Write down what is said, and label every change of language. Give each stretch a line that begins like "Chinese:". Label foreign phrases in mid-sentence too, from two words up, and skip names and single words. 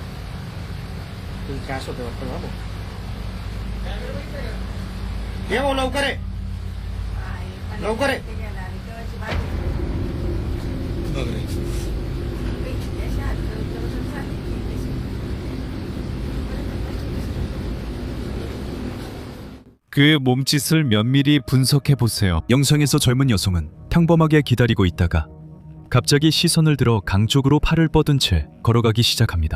Marathi: कॅश होते वाटतं बाबू ये भाऊ लवकर आहे लवकर आहे बघ रे
Korean: 그의 몸짓을 면밀히 분석해 보세요. 영상에서 젊은 여성은 평범하게 기다리고 있다가 갑자기 시선을 들어 강 쪽으로 팔을 뻗은 채 걸어가기 시작합니다.